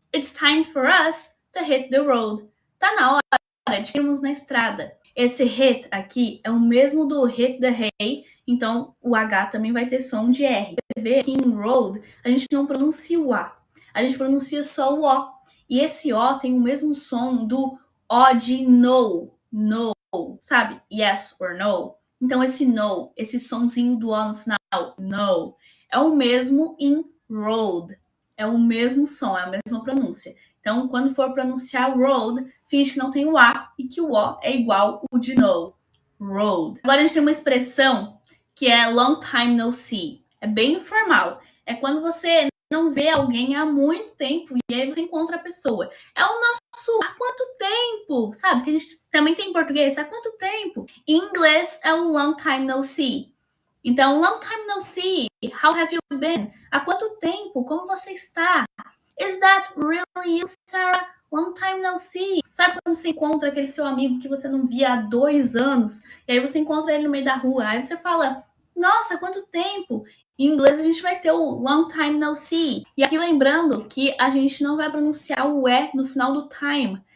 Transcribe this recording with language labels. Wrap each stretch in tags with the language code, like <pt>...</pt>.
<en>It's time for us to hit the road.</en> <pt>Tá na hora de irmos na estrada. Esse hit aqui é o mesmo do hit the hay, então o H também vai ter som de R. Você vê aqui em road, a gente não pronuncia o A. A gente pronuncia só o O. E esse O tem o mesmo som do O de no. No, sabe?</pt> <en>Yes or no.</en> <pt>Então esse no, esse sonzinho do O no final, no, é o mesmo em road. É o mesmo som, é a mesma pronúncia. Então, quando for pronunciar road, finge que não tem o A e que o O é igual o de no. Road. Agora a gente tem uma expressão que é long time no see. É bem informal. É quando você não vê alguém há muito tempo e aí você encontra a pessoa. É o nosso há quanto tempo? Sabe? Que a gente também tem em português. Há quanto tempo? Em inglês é o long time no see.</pt> <en>Então, long time no see. How have you been?</en> <pt>Há quanto tempo? Como você está?</pt> <en>Is that really you, Sarah? Long time no see.</en> <pt>Sabe quando você encontra aquele seu amigo que você não via há 2 anos? E aí você encontra ele no meio da rua. Aí você fala, nossa, quanto tempo? Em inglês a gente vai ter o long time no see. E aqui lembrando que a gente não vai pronunciar o E no final do time.</pt>